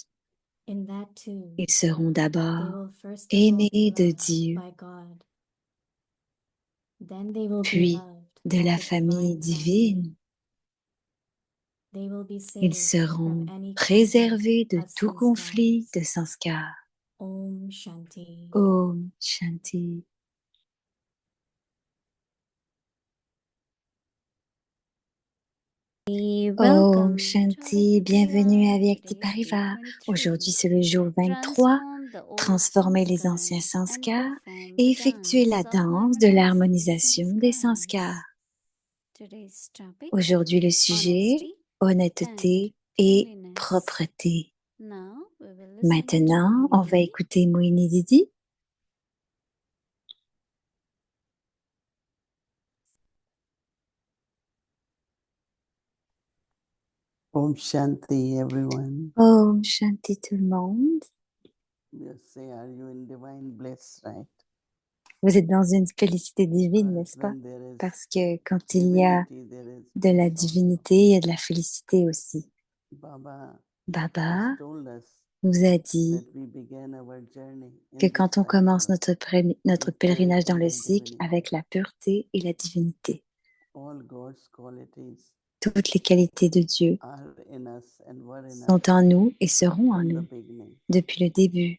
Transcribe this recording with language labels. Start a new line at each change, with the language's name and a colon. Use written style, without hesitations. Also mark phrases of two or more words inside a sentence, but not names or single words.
French: Ils seront d'abord aimés de Dieu, puis de la famille divine. Ils seront préservés de tout conflit de sanskar.
Hindi: ॐ शान्ति। ॐ शान्ति. ॐ शान्ति,
French: bienvenue à Vyakti Parivar. Aujourd'hui, c'est le jour 23. Transformer les anciens sanskars et effectuer la danse de l'harmonisation des sanskars. Aujourd'hui, le sujet, honnêteté et propreté. Maintenant, on va écouter Mohini Didi.
Hindi: ॐ शान्ति,
English: everyone.
Hindi: ॐ शान्ति
French: tout le monde.
English: You say, are you in divine bliss, right?
French: Vous êtes dans une félicité divine, n'est-ce pas? Parce que quand il y a de la divinité, il y a de la félicité aussi. Baba nous a dit que quand on commence notre pèlerinage dans le cycle avec la pureté et la divinité, toutes les qualités de Dieu sont en nous et seront en nous depuis le début.